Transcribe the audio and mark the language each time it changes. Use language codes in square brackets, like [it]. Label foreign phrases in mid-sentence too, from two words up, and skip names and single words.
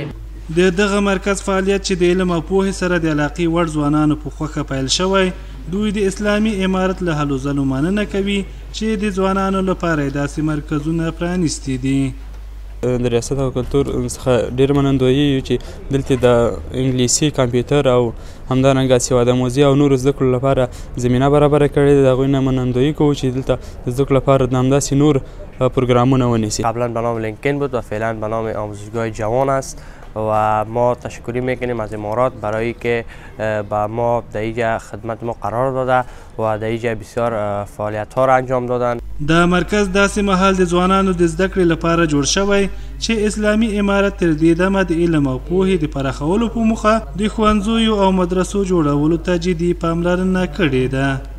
[ps] د دغه مرکز فعالیت چې د علم او پوهې سره د علاقې وړ ځوانانو په خوښه پیل شوی، دوی د اسلامي امارت له هلو ځلو مننه کوي چې د ځوانانو لپاره داسې مرکزونه پرانیستي دي. د ریاست او کلتور څخه ډېر منندوی یو چې دلته د انګلیسي، کمپیوټر او همدارنګه سوادآموزي او نورو زده کړو لپاره زمینه برابره کړې ده. د هغوی نه منندویی کوو چې دلته د زده کړو لپاره همداسې نور پروگرامونه ونیسي. [fa] قبلا به نام لینکن بود و فعلا به نام آموزشگاه جوان است و ما تشکری میکنیم از امارات برای که با ما در اینجا خدمت ما قرار داده و در اینجا بسیار فعالیت ها را انجام دادن. [ps] دا مرکز داسې مهال د ځوانانو د زده کړې لپاره جوړ شوی چې اسلامي امارت تر دې دمه د علم او پوهې د پراخولو په موخه د ښوونځیو او مدرسو جوړولو ته جدي پاملرنه کړې ده.